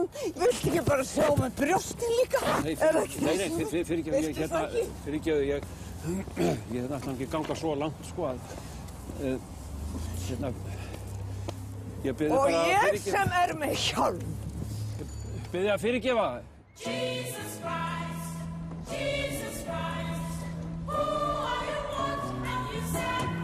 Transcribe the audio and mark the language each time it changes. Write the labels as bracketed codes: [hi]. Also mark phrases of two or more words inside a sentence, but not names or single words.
[is] Viltu ekki bara sjá með brjóstin líka? Nei, fyrirgefðu, ég ætla ekki ganga svo langt, sko, að, hérna, ég biðja bara að fyrirgefa. Og ég sem er með hjálm. Biðja að fyrirgefa. [en] Jesus Christ, who are you, what have you said?